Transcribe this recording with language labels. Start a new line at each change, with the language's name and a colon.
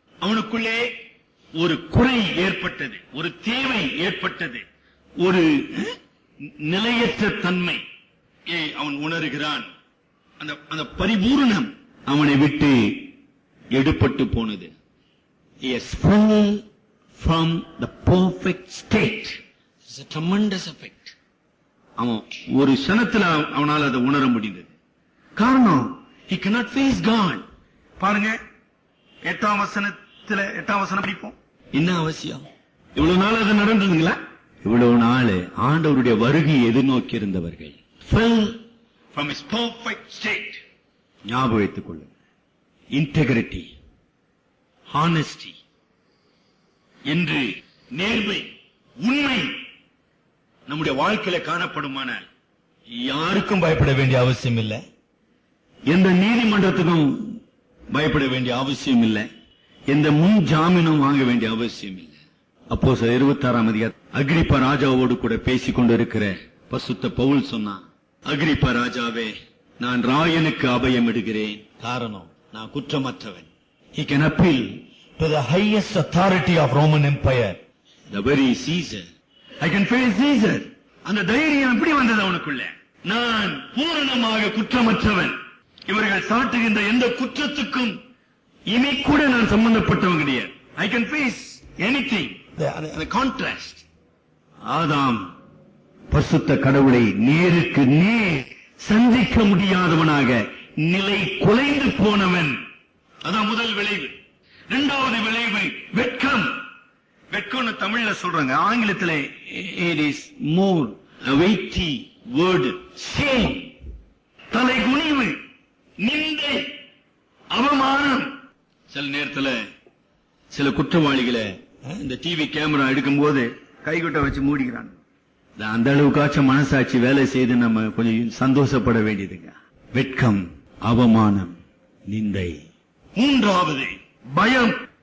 Tamil: அவனுக்குள்ளே ஒரு குறை ஏற்பட்டது, ஒரு தேவை ஏற்பட்டது, ஒரு நிலையற்ற தன்மை அவன் உணர்கிறான். அந்த பரிபூரணம் அவனை விட்டு எடுபட்டு போனது.
English: He has fallen from the perfect state. It's a tremendous effect.
Tamil: அவன் ஒரு க்ஷணத்தில் அவனால் அதை உணர முடிந்தது. காரணம்,
English: he cannot face God.
Tamil: பாருங்க, 8ஆம் வசனம் படிப்போம். என்ன அவசியம்? இவ்வளவு நாள் அது நடந்ததுங்களா? இவ்வளவு நாள் ஆண்டவருடைய வருகையை எதிர்நோக்கி இருந்தவர்கள்
English: fell from his perfect state.
Tamil: ஞாபகம் வைத்துக் கொள்ளுங்கள். இன்டெகிரிட்டி, ஹானஸ்டி என்று நேர்மை, உண்மை நம்முடைய வாழ்க்கையில காணப்படுமானால் யாருக்கும் பயப்பட வேண்டிய அவசியம் இல்லை. எந்த நீதிமன்றத்துக்கும் பயப்பட வேண்டிய அவசியம் இல்லை. எந்த முன் ஜாமீனும் வாங்க வேண்டிய அவசியம் இல்லை. அப்போஸ்தலர் 26ஆம் அதிகாரம் அகிரிப்பா ராஜாவோடு கூட பேசிக் கொண்டிருக்கிற பரிசுத்த பவுல் சொன்னான், அகிரிப்பா ராஜாவே, நான் ராயனுக்கு அபயம் இடுகிறேன். காரணம், நான் குற்றமற்றவன்.
English: He can appeal to the highest authority of Roman Empire, the very Caesar. I can face Caesar.
Tamil: அந்த தைரியம் எப்படி வந்தது அவனுக்குள்ள? நான் பூரணமாக குற்றமற்றவன். இவர்கள் சாட்டுகின்ற எந்த குற்றத்துக்கும் இனி கூட நான் சம்பந்தப்பட்டவன் கிடையாது.
English: I can face anything. The contrast.
Tamil: ஆதாம் பரிசுத்த கடவுளை நேருக்கு நேர் சந்திக்க முடியாதவனாக நிலை குலைந்து போனவன். அதான் முதல் விளைவு. இரண்டாவது விளைவு வெட்கம். வெட்கம்னு தமிழ்ல சொல்றாங்க, ஆங்கிலத்தில்
English: it is more a weighty word, shame.
Tamil: தலை குனிவு, நிந்தை, அவமானம். சில நேரத்தில் சில குற்றவாளிகளை இந்த டிவி கேமரா எடுக்கும் போது கைகுட்ட வச்சு மூடிக்கிறான். அந்த அளவுக்காச்சும் மனசாட்சி வேலை செய்து நம்ம கொஞ்சம் சந்தோஷப்பட வேண்டியதுங்க. வெட்கம், அவமானம், நிந்தை. மூன்றாவது பயம்.